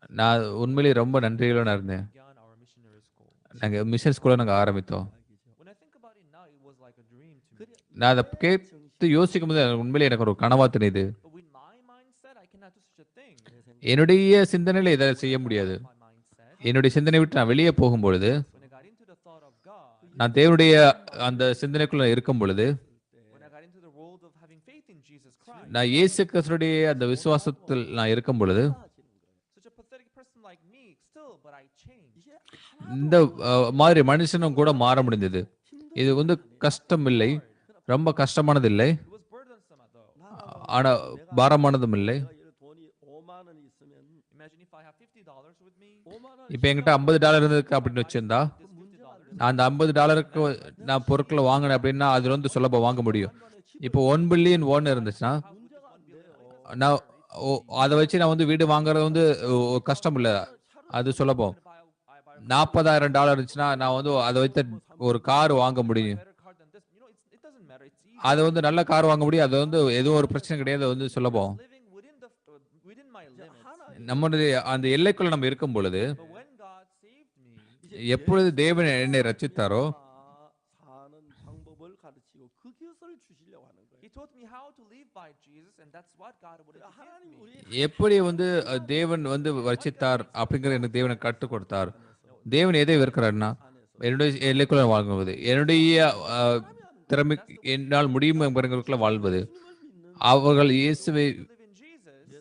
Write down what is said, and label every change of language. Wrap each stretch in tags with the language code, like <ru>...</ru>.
<ta>நான் உண்மையிலேயே ரொம்ப நன்றியுடன் இருந்தேன்.</ta> <en>Began our missionary school.</en> <ta>நாங்க மிஷன் ஸ்கூலை நாங்க ஆரம்பித்தோம்.</ta> <en>When I think about it now, it was like a dream to me.</en> <ta>நான் அதை கேட்டு யோசிக்கும் போது உண்மையிலே எனக்கு ஒரு கனவா தெரியுது.</ta> <en>But with my mindset, I cannot do such a thing.</en> <ta>என்னுடைய சிந்தனையில இதை செய்ய முடியாது.</ta> <en>My mindset.</en> <ta>என்னுடைய சிந்தனை விட்டு நான் வெளியே போகும் பொழுது</ta> <en>When I got into the thought of God,</en> <ta>நான் தேவனுடைய அந்த சிந்தனைக்குள்ள இருக்கும் பொழுது</ta> <en>when I got into the world of having faith in Jesus Christ,</en> <ta>நான் இயேசு கிறிஸ்துடைய அந்த விசுவாசத்தில் நான் இருக்கும் பொழுது</ta> <en>such a pathetic person like me, still, but I changed.</en> <ta>இந்த மாதிரி மனுஷனும் கூட மாற முடிந்தது. இது வந்து கஷ்டம் இல்லை, ரொம்ப கஷ்டமானது இல்லை,</ta> <en>It was burdensome though.</en> <ta>ஆனா பாரமானதும் இல்லை.</ta> <ko>내가 예를 돈이 5만 원이 있으면</ko> <en>Imagine if I have $50 with me.</en> <ko>5만 원</ko> <ta>இப்போ என்கிட்ட $50 இருந்ததுக்கு அப்படின்னு வச்சிருந்தா</ta> <en>This $50.</en> <ta>நான் அந்த $50க்கு நான் பொருட்களை வாங்கினேன் அப்படின்னா அதுல வந்து சுலபம் வாங்க முடியும். இப்போ 1 பில்லியன் ஒன் இருந்துச்சுன்னா</ta> <ko>문제가 안 돼요.</ko> <ta>நான் அதை வச்சு நான் வந்து வீடு வாங்குறது வந்து கஷ்டம் இல்லை, அது சுலபம். $40,000 இருந்துச்சுன்னா நான் வந்து அதை வைத்து ஒரு கார் வாங்க முடியும்.</ta> <en>Better car than this. It doesn't matter. It's easy.</en> <ta>அது வந்து நல்ல கார் வாங்க முடியும். அது வந்து எதுவும் ஒரு பிரச்சனை கிடையாது, அது வந்து சுலபம்.</ta> <en>Living within my limits.</en> <ta>நம்மளுடைய அந்த எல்லைக்குள்ள நம்ம இருக்கும் பொழுது</ta> <en>But when God saved me,</en> <ta>எப்பொழுது தேவன் என்னை ரட்சித்தாரோ</ta> <ko>사는 방법을 가르치고 그 기술을 주시려고 하는 거예요.</ko> <en>He taught me how to live by Jesus, and that's what God wanted to</en> <ko>하나님</ko> <en>give me.</en> <ko>우리</ko> <ta>எப்படி வந்து தேவன் வந்து ரட்சித்தார் அப்படிங்கிற எனக்கு தேவனை கற்றுக் கொடுத்தார். தேவன் எதை வெறுக்கிறார்னா என்னுடைய எல்லைக்குள்ள வாழ்வது, என்னுடைய திறமை என்னால் முடியும் என்பவர்களுக்குள்ள வாழ்வது. அவர்கள் இயேசுவை</ta> <en>Live in Jesus.</en>